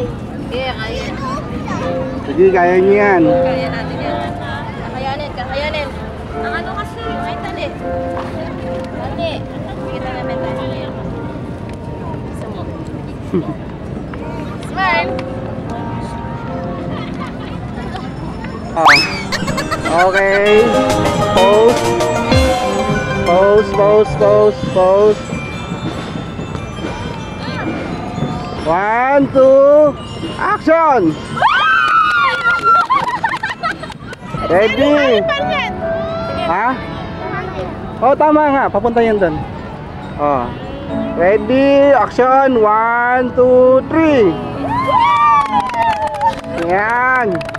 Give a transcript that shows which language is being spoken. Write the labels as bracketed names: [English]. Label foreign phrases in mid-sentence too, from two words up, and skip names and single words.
[Filipino] Kaya, kaya. Sige, kaya niyo yan. Kaya natin yan. Kakayanin, kakayanin. Ang ano kasi, ay tali. Tali. Sige na namin tali. Gusto mo. Smile. Okay. Pose. Pose, pose, pose, pose. 1, 2, action! Ready? Ha? Oh, tama nga. Papunta yan doon. [English] Oh. Ready? Action! [Filipino] 1, 2, 3. Yan.